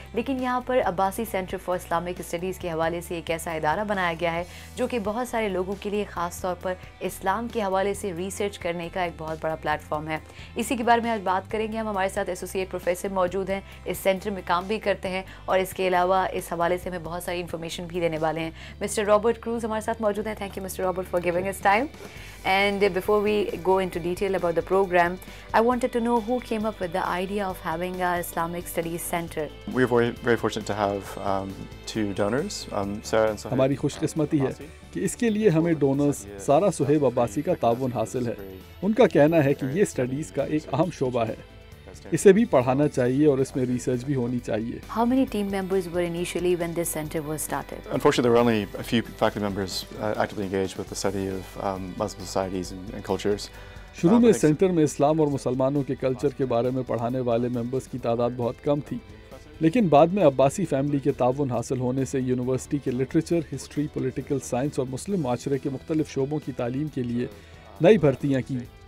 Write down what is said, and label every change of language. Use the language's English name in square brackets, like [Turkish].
[Hindi] लेकिन यहाँ पर Abbasi centre for Islamic studies के हवाले से एक ऐसा इदारा बनाया गया है जो कि बहुत सारे लोगों के लिए ख़ास तौर पर इस्लाम के हवाले से रिसर्च करने का एक बहुत बड़ा प्लेटफॉर्म है। इसी के बारे में आज बात करेंगे हम। हमारे साथ एसोसिएट प्रोफेसर मौजूद हैं, इस सेंटर में काम भी करते हैं और इसके अलावा इस हवाले से हमें बहुत सारी इन्फॉर्मेशन भी देने वाले हैं। मिस्टर रॉबर्ट क्रूज हमारे साथ मौजूद हैं। [English] Thank you mister Robert for giving us time. And before we go into detail about the program, I wanted to know who came up with the idea of having a Islamic Studies Center. We are very fortunate to have two donors, Sarah and Sohaib. [Hindi] हमारी खुशकिस्मती है कि इसके लिए हमें donors सारा सुहेब अब्बासी का ताउन हासिल है। उनका कहना है कि ये स्टडीज़ का एक अहम शोबा है, इसे भी पढ़ाना चाहिए और इसमें रिसर्च भी होनी चाहिए। [English] How many team members were initially when this center was started? Unfortunately, there were only a few faculty members actively engaged with the study of Muslim societies and cultures. [Hindi] शुरू में सेंटर में इस्लाम और मुसलमानों के culture के बारे में पढ़ाने वाले मेंबर्स की तादाद बहुत कम थी, लेकिन बाद में अब्बासी फैमिली के ताउन हासिल होने से यूनिवर्सिटी के लिटरेचर, हिस्ट्री, पॉलिटिकल साइंस और मुस्लिम माशरे के मुख्तलिफ शोबों की तालीम के लिए नई भर्तियाँ की।